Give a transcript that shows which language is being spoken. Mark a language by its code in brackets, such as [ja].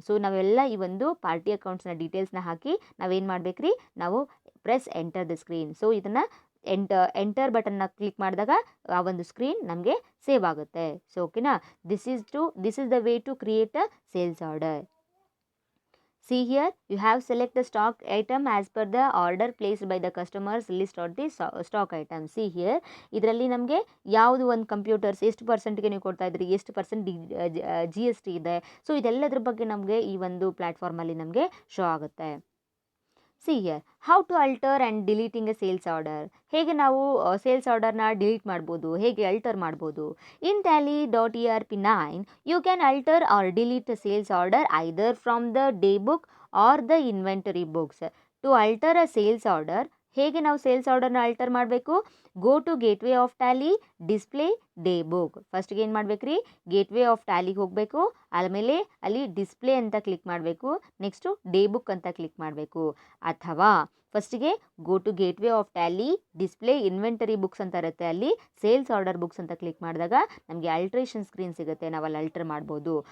[kn] So ನಾವೆಲ್ಲ ಈ ಒಂದು ಪಾರ್ಟಿ ಅಕೌಂಟ್ಸ್ನ ಡೀಟೇಲ್ಸ್ನ ಹಾಕಿ ನಾವೇನು ಮಾಡಬೇಕ್ರಿ, ನಾವು [en] Press enter the screen. [kn] So ಇದನ್ನು ಎಂಟರ್ ಬಟನ್ನ ಕ್ಲಿಕ್ ಮಾಡಿದಾಗ ಆ ಒಂದು ಸ್ಕ್ರೀನ್ ನಮಗೆ ಸೇವ್ ಆಗುತ್ತೆ. [en] So ಓಕೆನಾ, this is the way to create a sales order. See here, you have select the stock item as per the order placed by the customers list or the stock item. See here, [kn] ಇದರಲ್ಲಿ ನಮಗೆ ಯಾವುದು ಒಂದು computers ಎಷ್ಟು ಪರ್ಸೆಂಟ್ಗೆ ನೀವು ಕೊಡ್ತಾ ಇದ್ರಿ, ಎಷ್ಟು percent GST ಇದೆ, ಸೊ ಇದೆಲ್ಲದ್ರ ಬಗ್ಗೆ ನಮಗೆ ಈ ಒಂದು ಪ್ಲ್ಯಾಟ್ಫಾರ್ಮಲ್ಲಿ ನಮಗೆ ಶೋ ಆಗುತ್ತೆ. [en] See here, how to alter and deleting a sales order. [kn] ಹೇಗೆ ನಾವು ಸೇಲ್ಸ್ ಆರ್ಡರ್ನ ಡಿಲೀಟ್ ಮಾಡ್ಬೋದು, ಹೇಗೆ ಅಲ್ಟರ್ ಮಾಡ್ಬೋದು. [en] In tally.erp9 you can alter or delete a sales order either from the day book or the inventory books. To alter a sales order, [kn] ಹೇಗೆ ನಾವು sales ಆರ್ಡರ್ನ ಅಲ್ಟರ್ ಮಾಡಬೇಕು, [en] Go to gateway of Tally, display day book. [kn] ಫಸ್ಟ್ಗೆ ಏನು ಮಾಡ್ಬೇಕ್ರಿ, gateway of ಟ್ಯಾಲಿಗೆ ಹೋಗಬೇಕು, ಆಮೇಲೆ ಅಲ್ಲಿ ಡಿಸ್ಪ್ಲೇ ಅಂತ ಕ್ಲಿಕ್ ಮಾಡಬೇಕು, ನೆಕ್ಸ್ಟು ಡೇ ಬುಕ್ ಅಂತ ಕ್ಲಿಕ್ ಮಾಡಬೇಕು. ಅಥವಾ ಫಸ್ಟಿಗೆ go to gateway of Tally, display inventory books ಅಂತ ಇರುತ್ತೆ, ಅಲ್ಲಿ ಸೇಲ್ಸ್ ಆರ್ಡರ್ ಬುಕ್ಸ್ ಅಂತ ಕ್ಲಿಕ್ ಮಾಡಿದಾಗ ನಮಗೆ ಅಲ್ಟ್ರೇಷನ್ ಸ್ಕ್ರೀನ್ ಸಿಗುತ್ತೆ, ನಾವು ಅಲ್ಲಿ ಅಲ್ಟರ್ ಮಾಡ್ಬೋದು.